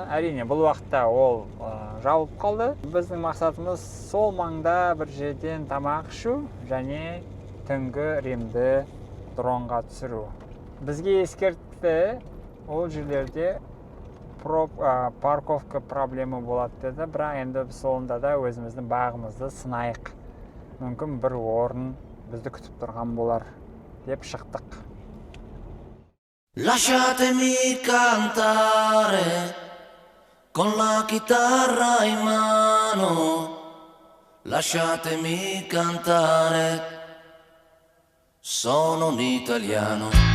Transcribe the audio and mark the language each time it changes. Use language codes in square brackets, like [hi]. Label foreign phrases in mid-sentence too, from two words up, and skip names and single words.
[kk] Әрине, бұл уақытта ол жабылып қалды. Біздің мақсатымыз сол маңда бір жерден тамақ ішу және түнгі Римді дронға түсіру. Бізге ескертті, ол жерлерде парковка проблема болады деді, бірақ енді соңында да өзіміздің бағымызды сынайық. Мүмкін бір орын бізді күтіп тұрған болар деп шықтық. [it] Lasciatemi cantare con la chitarra in mano, lasciatemi cantare, sono un italiano.